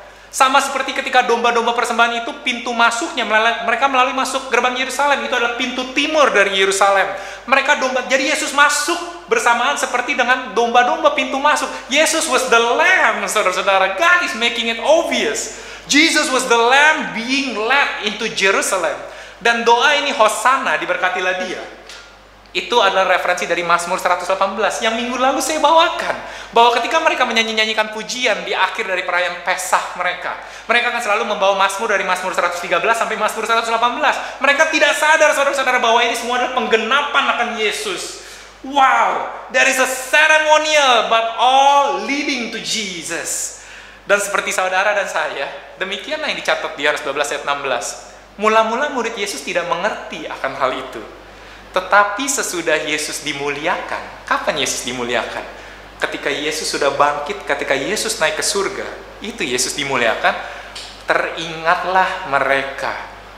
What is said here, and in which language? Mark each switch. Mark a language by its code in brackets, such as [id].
[id] Sama seperti ketika domba-domba persembahan itu, pintu masuknya mereka melalui masuk gerbang Yerusalem, itu adalah pintu timur dari Yerusalem. Jadi Yesus masuk bersamaan seperti dengan domba-domba pintu masuk. [en] Yesus was the lamb, [id] saudara-saudara. [en] God is making it obvious. Jesus was the lamb being led into Jerusalem. [id] Dan doa ini, Hosana, diberkatilah dia, itu adalah referensi dari Mazmur 118 yang minggu lalu saya bawakan. Bahwa ketika mereka menyanyikan pujian di akhir dari perayaan Pesah mereka akan selalu membawa Mazmur dari Mazmur 113 sampai Mazmur 118. Mereka tidak sadar, saudara-saudara, bahwa ini semua adalah penggenapan akan Yesus. [en] Wow, there is a ceremonial but all leading to Jesus. [id] Dan seperti saudara dan saya, demikianlah yang dicatat di Yohanes 12 ayat 16. Mula-mula murid Yesus tidak mengerti akan hal itu. Tetapi sesudah Yesus dimuliakan, kapan Yesus dimuliakan? Ketika Yesus sudah bangkit, ketika Yesus naik ke surga, itu Yesus dimuliakan, teringatlah mereka.